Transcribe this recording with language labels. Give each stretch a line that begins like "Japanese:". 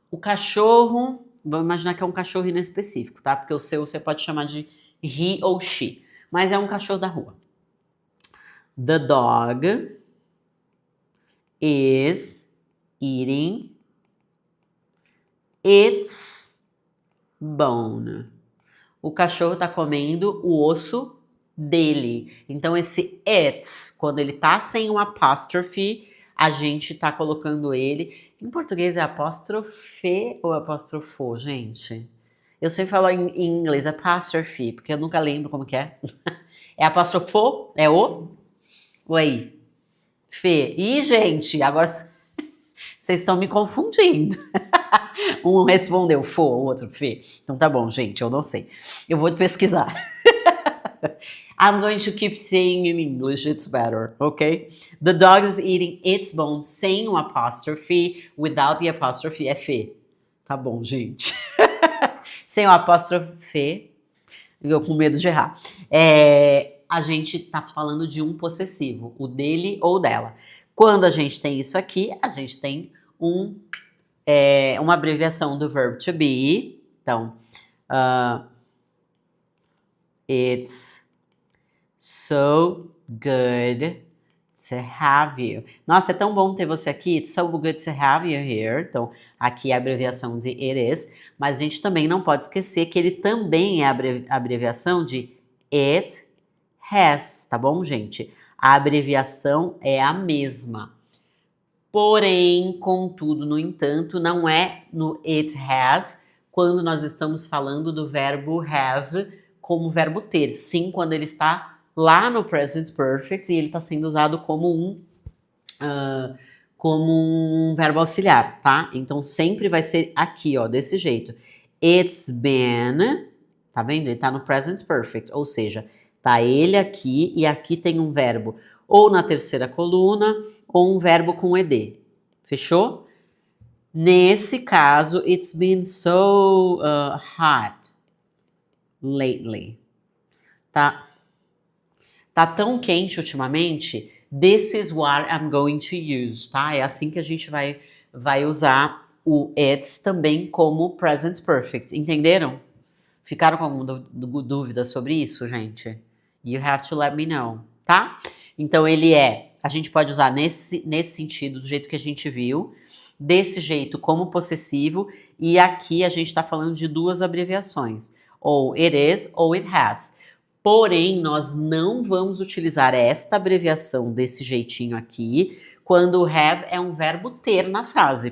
Portuguese: O cachorro, vamos imaginar que é um cachorro inespecífico, tá? Porque o seu você pode chamar de he ou she. Mas é um cachorro da rua.
English: The dog is eating its bone.
Portuguese: O cachorro tá comendo o osso dele. Então, esse it's, quando ele tá sem um apóstrofe, a gente tá colocando ele. Em português é apóstrofe ou apostrofo, gente? Eu sempre falo em inglês apóstrofe, porque eu nunca lembro como que é. É apostrofo? É o? Oi. Fê. Ih, gente, agora vocês estão me confundindo. Um respondeu fo, o outro fê. Então tá bom, gente, eu não sei. Eu vou pesquisar.
English: I'm going to keep saying in English, it's better, okay? The dog is eating its bone
Portuguese: sem um apóstrofe,
English: without the apostrophe
Portuguese: é fê. Tá bom, gente. Sem o apóstrofe, eu com medo de errar. A gente tá falando de um possessivo, o dele ou dela. Quando a gente tem isso aqui, a gente tem uma abreviação do verbo to be. Então,
English: it's so good to have you.
Portuguese: Nossa, é tão bom ter você aqui.
English: It's so good to have you here.
Portuguese: Então, aqui é a abreviação de it is. Mas a gente também não pode esquecer que ele também é a abreviação de it has. Tá bom, gente? A abreviação é a mesma. Porém, contudo, no entanto, não é no it has quando nós estamos falando do verbo have como verbo ter. Sim, quando ele está lá no present perfect e ele está sendo usado como um verbo auxiliar, tá? Então, sempre vai ser aqui, ó, desse jeito. It's been, tá vendo? Ele tá no present perfect, ou seja, tá ele aqui e aqui tem um verbo ou na terceira coluna ou um verbo com ed. Fechou? Nesse caso,
English: it's been so hot lately.
Portuguese: Tá tão quente ultimamente.
English: This is what I'm going to use,
Portuguese: tá? É assim que a gente vai usar o it's também como present perfect. Entenderam? Ficaram com alguma dúvida sobre isso, gente?
English: You have to let me know,
Portuguese: tá? Então, a gente pode usar nesse sentido, do jeito que a gente viu, desse jeito como possessivo, e aqui a gente está falando de 2 abreviações, ou it is ou it has. Porém, nós não vamos utilizar esta abreviação desse jeitinho aqui, quando o have é um verbo ter na frase.